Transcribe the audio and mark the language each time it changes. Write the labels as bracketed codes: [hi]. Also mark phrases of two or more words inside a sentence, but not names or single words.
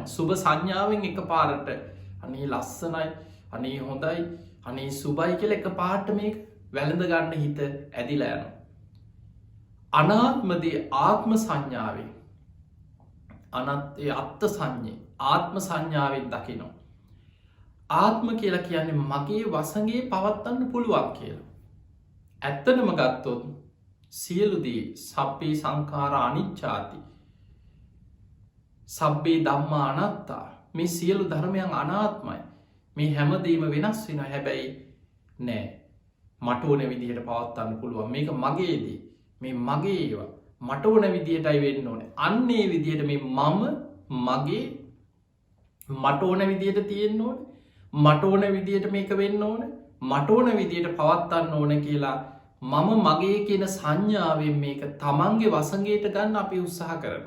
[si] සුභ සංඥාවෙන් එකපාරට අනේ ලස්සනයි, අනේ හොඳයි, අනේ සුබයි කියලා එකපාරට මේක වැළඳ ගන්න හිත ඇදිලා යනවා. අනාත්මදී ආත්ම සංඥාවෙන්, අනත්යේ අත්ත් සංඥේ ආත්ම සංඥාවෙන් දකිනවා. ආත්ම කියලා කියන්නේ මගේ වසඟේ පවත්වන්න පුළුවන් කියලා. ඇත්තටම ගත්තොත් සියලුදී [pi] සබ්බේ සංඛාර අනිච්චාති, සබ්බේ ධම්මා අනාත්තා. [si] මේ සියලු ධර්මයන් අනාත්මයි. මේ හැමදේම වෙනස් වෙනවා. හැබැයි නෑ, මට ඕන විදිහට පවත්වන්න පුළුවන්. මේක මගේදී, මේ මගේ ඒවා මට ඕන විදිහටයි වෙන්න ඕනේ. අන්නේ විදිහට මේ මම මගේ මට ඕන විදිහට තියෙන්න ඕනේ, මට ඕන විදිහට මේක වෙන්න ඕනේ, මට ඕන විදිහට පවත්වන්න ඕනේ කියලා මම මගේ කියන සංඥාවෙන් මේක තමන්ගේ වසඟයට ගන්න අපි උත්සාහ කරනවා.